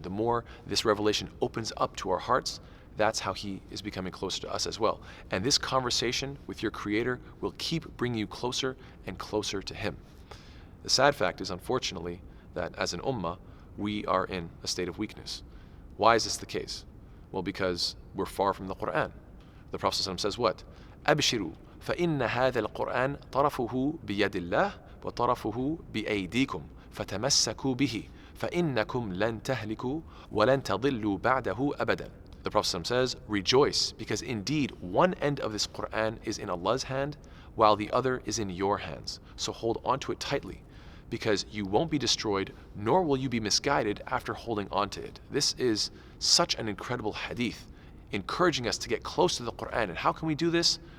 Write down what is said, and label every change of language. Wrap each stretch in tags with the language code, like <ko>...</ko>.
<en>The more this revelation opens up to our hearts, that's how He is becoming closer to us as well. And this conversation with your Creator will keep bringing you closer and closer to Him. The sad fact is, unfortunately, that as an ummah, we are in a state of weakness. Why is this the case? Well, because we're far from the Quran. The Prophet ﷺ says what?</en> <ar>أبشروا فإن هذا القرآن طرفه بيد الله وطرفه بأيديكم فتمسكوا به فإنكم لن تهلكوا ولن تضلوا بعده أبدا.</ar> <en>The Prophet ﷺ says, rejoice, because indeed one end of this Quran is in Allah's hand, while the other is in your hands. So hold on to it tightly, because you won't be destroyed, nor will you be misguided after holding on to it. This is such an incredible hadith, encouraging us to get close to the Quran. And how can we do this?</en>